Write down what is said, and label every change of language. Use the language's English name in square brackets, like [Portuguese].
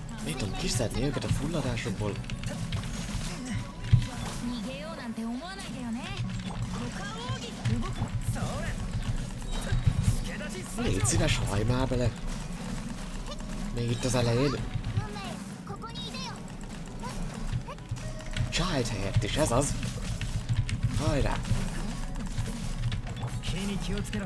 [Hungarian] Mit tudom kiszedni őket a fulladásokból? [Japanese] 逃げようなんて思わないでよね。 [Hungarian] Légy szíves, hajj már bele! Még itt az elején. [Japanese] 運命よ。ここにいでよ。 [Hungarian] Child helyett is, ez az! Hajrá! [Japanese] 気に気をつけろ。